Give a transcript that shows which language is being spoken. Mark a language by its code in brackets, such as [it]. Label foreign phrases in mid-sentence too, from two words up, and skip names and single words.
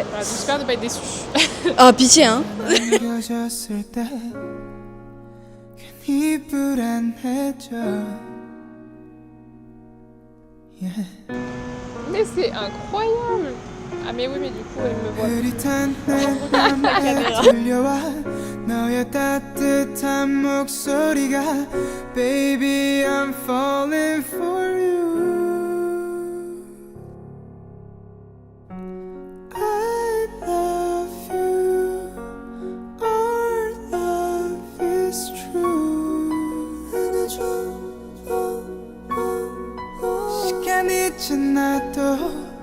[fr] Voilà, j'espère ne pas être déçue. Oh pitié hein. Mais c'est incroyable. Ah mais oui, mais du coup elle me voit. [ko] 너의 따뜻한 목소리가 [en] Baby I'm falling for you I love you Our love is true [ko] 시간이 지나도